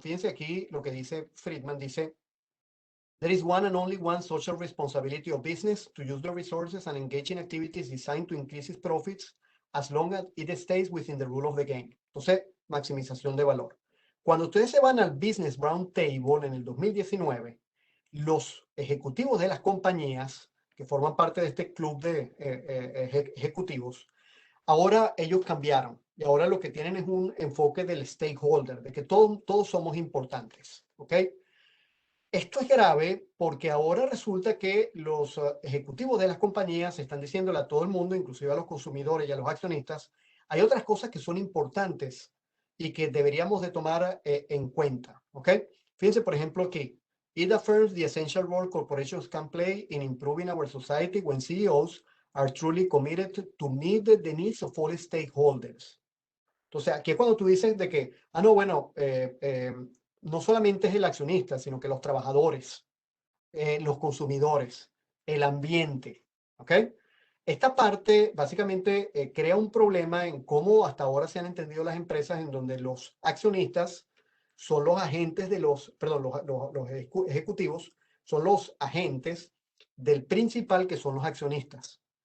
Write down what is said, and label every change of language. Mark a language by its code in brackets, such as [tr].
[es] Fíjense aquí lo que dice Friedman, dice, [en] there is one and only one social responsibility of business to use the resources and engage in activities designed to increase its profits as long as it stays within the rule of the game. [es] Entonces, maximización de valor. Cuando ustedes se van al Business Roundtable en el 2019, los ejecutivos de las compañías que forman parte de este club de ejecutivos, ahora ellos cambiaron y ahora lo que tienen es un enfoque del stakeholder, de que todos somos importantes. ¿Ok? Esto es grave porque ahora resulta que los ejecutivos de las compañías están diciéndole a todo el mundo, inclusive a los consumidores y a los accionistas, hay otras cosas que son importantes y que deberíamos de tomar en cuenta. ¿Ok? Fíjense, por ejemplo, aquí. [en] It affirms the essential role corporations can play in improving our society when CEOs are truly committed to meet the needs of all stakeholders. [es] Entonces, aquí es cuando tú dices de que, no, bueno, no solamente es el accionista, sino que los trabajadores, los consumidores, el ambiente, ¿ok? Esta parte básicamente crea un problema en cómo hasta ahora se han entendido las empresas en donde los accionistas son los agentes perdón, los ejecutivos son los agentes del principal que son los accionistas.